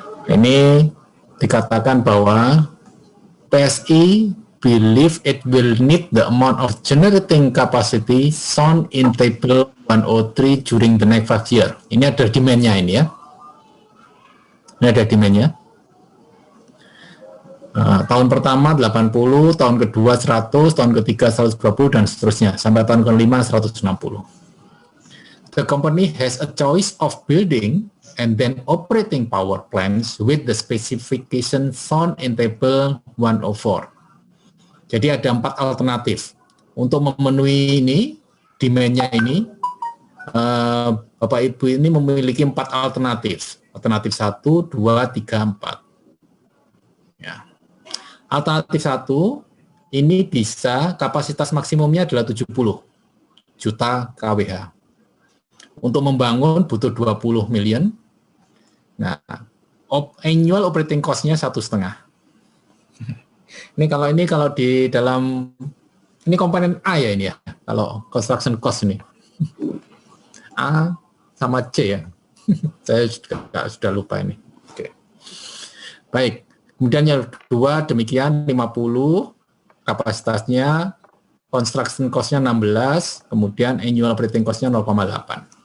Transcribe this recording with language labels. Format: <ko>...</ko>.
<id>Ini dikatakan bahwa</id> <en>PSI believe it will need the amount of generating capacity shown in table 103 during the next 5 years.</en> <id>Ini ada demand-nya ini ya. Ini ada demand-nya. Tahun pertama 80, tahun kedua 100, tahun ketiga 120, dan seterusnya. Sampai tahun kelima 160.</id> <en>The company has a choice of building and then operating power plants with the specification shown in table 104.</en> <id>Jadi ada 4 alternatif. Untuk memenuhi ini, demand-nya ini, Bapak Ibu ini memiliki 4 alternatif. Alternatif 1, 2, 3, 4. Ya. Alternatif 1, ini bisa kapasitas maksimumnya adalah 70 juta kWh. Untuk membangun butuh 20 million. Nah, annual operating cost-nya 1,5. Ini kalau di dalam ini komponen A ya ini ya. Kalau construction cost ini. A sama C ya. Saya sudah lupa ini. Oke. Baik. Kemudian yang kedua demikian 50 kapasitasnya, construction cost-nya 16, kemudian annual operating cost-nya 0,8.</id>